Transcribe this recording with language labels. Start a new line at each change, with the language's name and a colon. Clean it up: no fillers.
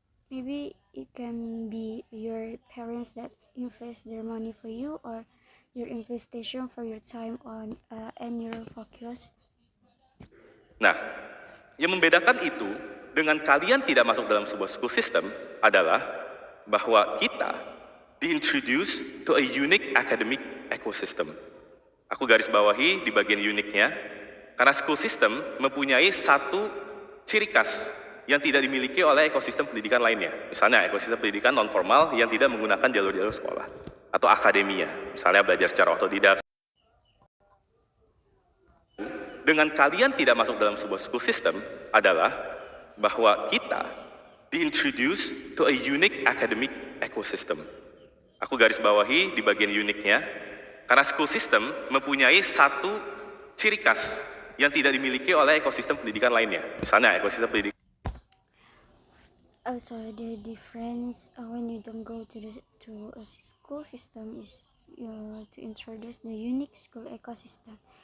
English: Maybe it can be your parents that invest their money for you, or your investation for your time on and your focus.
Indonesian: Nah, yang membedakan itu dengan kalian tidak masuk dalam sebuah school system adalah bahwa kita diintroduce
English: to a unique academic ecosystem.
Indonesian: Aku garis bawahi di bagian uniknya, karena school system mempunyai satu ciri khas yang tidak dimiliki oleh ekosistem pendidikan lainnya. Misalnya ekosistem pendidikan non-formal yang tidak menggunakan jalur-jalur sekolah. Atau akademia, misalnya belajar secara otodidak. Dengan kalian tidak masuk dalam sebuah school system adalah bahwa kita diintroduce
English: to a unique academic ecosystem.
Indonesian: Aku garis bawahi di bagian uniknya, karena school system mempunyai satu ciri khas yang tidak dimiliki oleh ekosistem pendidikan lainnya. Misalnya ekosistem pendidikan.
English: So the difference when you don't go to a school system is to introduce the unique school ecosystem.